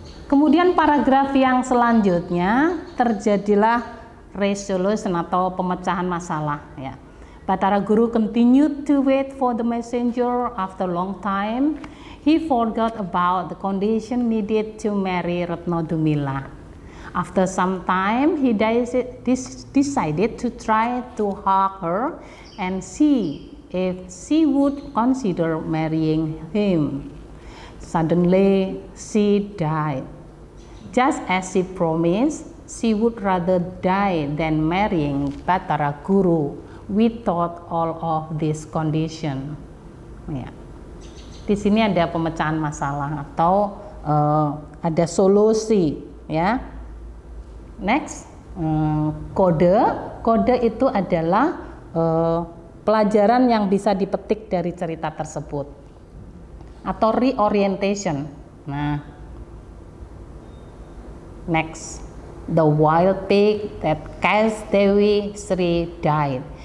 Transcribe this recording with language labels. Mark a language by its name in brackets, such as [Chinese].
[Indonesian] Kemudian paragraf yang selanjutnya terjadilah resolution atau pemecahan masalah ya. [English] Batara Guru continued to wait for the messenger. After a long time, he forgot about the condition needed to marry Retno Dumilah. After some time, he decided to try to hug her and see if she would consider marrying him. Suddenly, she died. Just as she promised, she would rather die than marrying Batara Guru without all of this condition. Ya. [Indonesian] Di sini ada pemecahan masalah atau ada solusi, ya. Next, kode itu adalah pelajaran yang bisa dipetik dari cerita tersebut atau reorientation. [English] Nah, next, the wild pig that cast Dewi Sri died.